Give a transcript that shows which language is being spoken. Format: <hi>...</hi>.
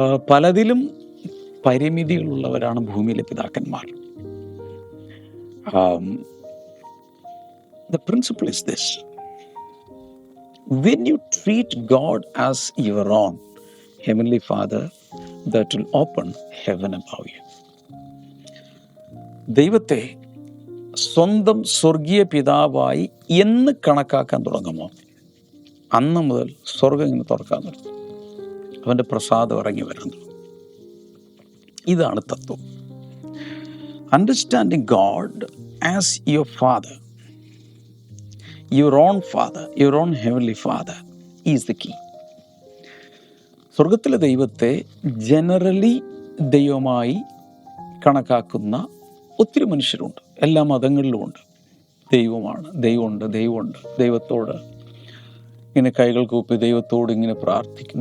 <ml>പലതിലും പരിമിതികളുള്ളവരാണ് ഭൂമിയിലെ പിതാക്കന്മാർ.</ml> <en>The principle is this: when you treat God as your own Heavenly Father, that will open heaven above you.</en> <ml>ദൈവത്തെ സ്വന്തം സ്വർഗീയ പിതാവായി എന്ന് കണക്കാക്കാൻ തുടങ്ങുമോ, അന്ന് മുതൽ സ്വർഗം ഇങ്ങനെ തുറക്കാൻ തുടങ്ങും. അവൻ്റെ പ്രസാദം ഇറങ്ങി വരാൻ തുടങ്ങും. ഇതാണ് തത്വം.</ml> <en>Understanding God as your father, your own father, your own heavenly father is the key.</en> <ml>സ്വർഗത്തിലെ ദൈവത്തെ ജനറലി ദൈവമായി കണക്കാക്കുന്ന ഒത്തിരി മനുഷ്യരുണ്ട്. എല്ലാ മതങ്ങളിലുമുണ്ട്. ദൈവമാണ്, ദൈവമുണ്ട്. ദൈവത്തോട് ഇങ്ങനെ കൈകൾ കൂപ്പി ദൈവത്തോട് ഇങ്ങനെ പ്രാർത്ഥിക്കും.</ml>